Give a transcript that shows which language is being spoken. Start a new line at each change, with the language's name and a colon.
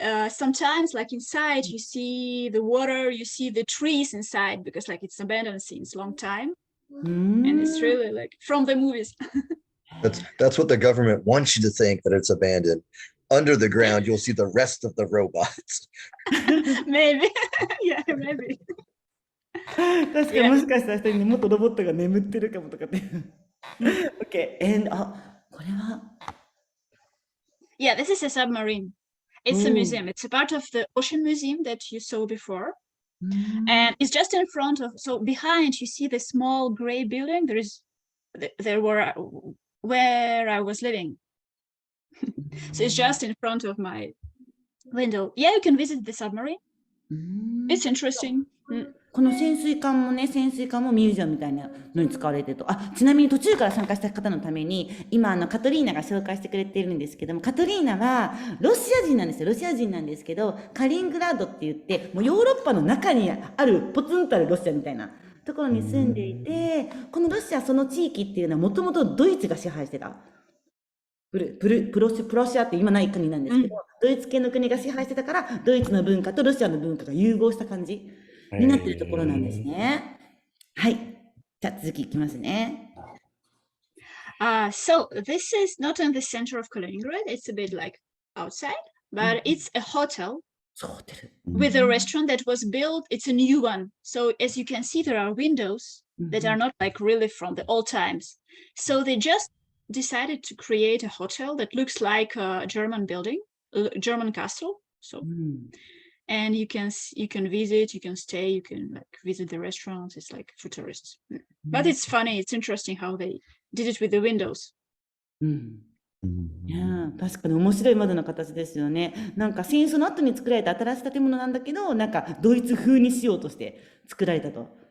English: Sometimes like inside you see the water, you see the trees inside because like it's abandoned since long time. And it's really like from the movies. That's what the government wants you to think, that it's abandoned. Under the ground, you'll see the rest of the robots. Maybe. Yeah, maybe.
Japanese: 確かにもしかしたら下にもっとロボットが眠ってるかもとかって。
English: Okay, and
Japanese: これは
English: Yeah, this is a submarine. It's a museum. It's a part of the ocean museum that you saw before. And it's just in front of, so behind you see the small gray building. There were where I was living. So it's just in front of my window. Yeah, you can visit the submarine. It's interesting.
Japanese: この潜水艦もミュージアムみたいなのに使われてると。ちなみに途中から参加した方のために、今カトリーナが紹介してくれているんですけども、カトリーナはロシア人なんですよ。ロシア人なんですけど、カリングラードって言って、もうヨーロッパの中にある、ポツンとあるロシアみたいなところに住んでいて、このロシア、その地域っていうのはもともとドイツが支配してた。プロシアって今ない国なんですけど、ドイツ系の国が支配してたから、ドイツの文化とロシアの文化が融合した感じになっているところなんですね。はい。じゃあ続きいきますね。
English: So this is not in the center of Kaliningrad. It's a bit like outside, but it's a hotel with a restaurant that was built. It's a new one. So as you can see, there are windows that are not like really from the old times. So they just decided to create a hotel that looks like a German building, a German castle. So, and you can visit, you can stay, you can like visit the restaurants. It's like for tourists. But it's funny. It's interesting how they did it with the windows.
Japanese: いや確かに面白い窓の形ですよね。なんか戦争の後に作られた新しい建物なんだけど、なんかドイツ風にしようとして作られたと。